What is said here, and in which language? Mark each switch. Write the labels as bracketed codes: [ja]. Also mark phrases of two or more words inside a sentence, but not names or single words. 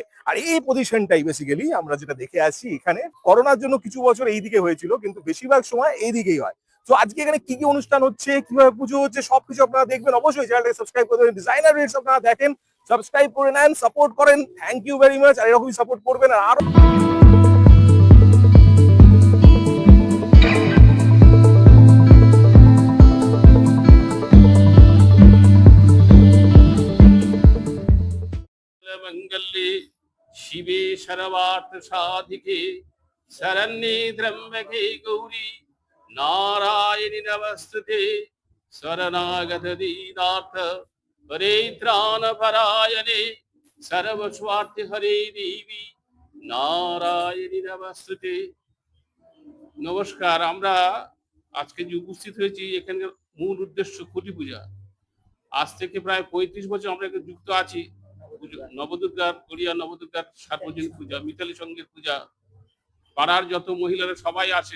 [bn] আর এই পজিশনটাই বেসিক্যালি আমরা যেটা দেখে আসছি, এখানে করোনার জন্য কিছু বছর এইদিকে হয়েছিল, কিন্তু বেশিরভাগ সময় এইদিকেই হয়। তো আজকে এখানে কি কি অনুষ্ঠান হচ্ছে, কিভাবে পুজো হচ্ছে, সবকিছু আপনারা দেখবেন। অবশ্যই চ্যানেলটাকে সাবস্ক্রাইব করে দেবেন। ডিজাইনার রেটস আপনারা দেখেন, সাবস্ক্রাইব করে নেন, সাপোর্ট করেন। [en] Thank you very much. [bn] আর এরকমই সাপোর্ট করবেন। আর আরো [sa] मंगल्ये शिवे सर्वार्थ साधिके शरण्ये त्र्यंबके गौरी नारायणि नमस्तुते शरणागत दीनार्थ परित्राण परायणे सर्वस्वार्थ हरे देवी नारायणि नमस्तुते। [bn] নমস্কার। আমরা আজকে যে উপস্থিত হয়েছি এখানকার মূল উদ্দেশ্য খুঁটি পূজা। আজ থেকে প্রায় ৩৫ বছর আমরা এখানে যুক্ত আছি। নবদুর্গার, গড়িয়া নবদুর্গার সার্বজনীন পূজা, মিতালি সঙ্গের পূজা, পাড়ার যত মহিলারা সবাই আসে।